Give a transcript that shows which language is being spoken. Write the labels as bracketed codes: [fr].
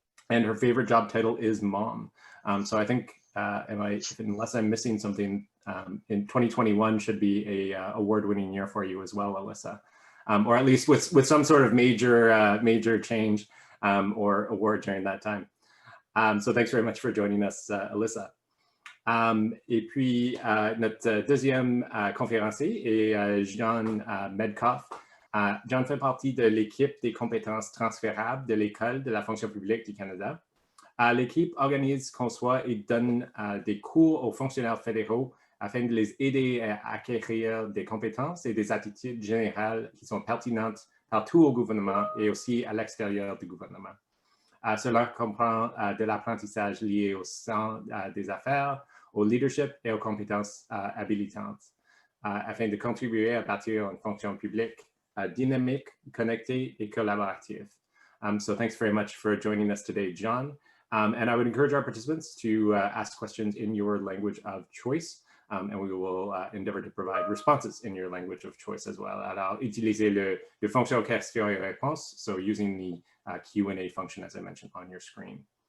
[en] And her favorite job title is Mom. So I think, unless I'm missing something, in 2021 should be a award-winning year for you as well, Alyssa, or at least with some sort of major change or award during that time. So thanks very much for joining us, Alyssa. [fr] Et puis notre deuxième conférencier est John Medcoff. John fait partie de l'équipe des compétences transférables de l'École de la fonction publique du Canada. L'équipe organise, conçoit et donne des cours aux fonctionnaires fédéraux afin de les aider à acquérir des compétences et des attitudes générales qui sont pertinentes partout au gouvernement et aussi à l'extérieur du gouvernement. Cela comprend de l'apprentissage lié au sens des affaires, au leadership et aux compétences habilitantes, afin de contribuer à bâtir une fonction publique dynamique, connectée et collaborative. [en] So thanks very much for joining us today, John. And I would encourage our participants to ask questions in your language of choice. And we will endeavor to provide responses in your language of choice as well. [fr] Alors, utiliser le fonction question et réponse, [en] so using the Q&A function as I mentioned on your screen.